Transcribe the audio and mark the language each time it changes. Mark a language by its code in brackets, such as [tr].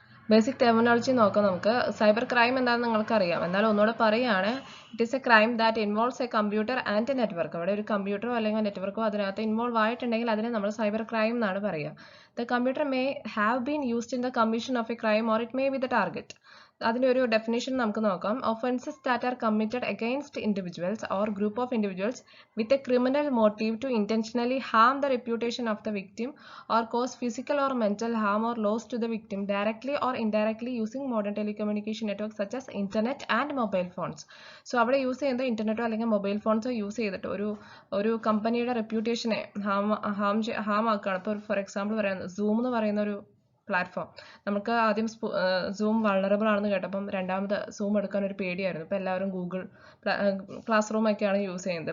[ml] Basic terminology നോക്കാം നമുക്ക്. Cyber crime എന്താണെന്ന് നിങ്ങൾക്കറിയാം. എന്നാലും ഒന്നുകൂടെ പറയുകയാണ്. [en] It is a crime that involves a computer and a network. [ml] അവിടെ ഒരു കമ്പ്യൂട്ടറോ അല്ലെങ്കിൽ നെറ്റ്വർക്കോ അതിനകത്ത് ഇൻവോൾവ് ആയിട്ടുണ്ടെങ്കിൽ അതിനെ നമ്മൾ സൈബർ ക്രൈം എന്നാണ് പറയുക. [en] The computer may have been used in the commission of a crime or it may be the target. [ml] അതിൻ്റെ ഒരു ഡെഫിനേഷൻ നമുക്ക് നോക്കാം. [en] Offences that are committed against individuals or group of individuals with a criminal motive to intentionally harm the reputation of the victim or cause physical or mental harm or loss to the victim directly or indirectly using modern telecommunication networks such as internet and mobile phones. [ml] So അവിടെ use ചെയ്യുന്നത് ഇന്റർനെറ്റോ അല്ലെങ്കിൽ mobile ഫോൺസോ use ചെയ്തിട്ട് ഒരു കമ്പനിയുടെ റെപ്യൂട്ടേഷനെ Ham ആക്കുകയാണ്. ഇപ്പോൾ for example പറയാം, zoom എന്ന് പറയുന്ന ഒരു പ്ലാറ്റ്ഫോം. നമുക്ക് ആദ്യം സൂം വൾണറബിൾ ആണെന്ന് കേട്ടപ്പം രണ്ടാമത് സൂം എടുക്കാൻ ഒരു പേടിയായിരുന്നു. ഇപ്പം എല്ലാവരും ഗൂഗിൾ ക്ലാസ് റൂം ഒക്കെയാണ് യൂസ് ചെയ്യുന്നത്.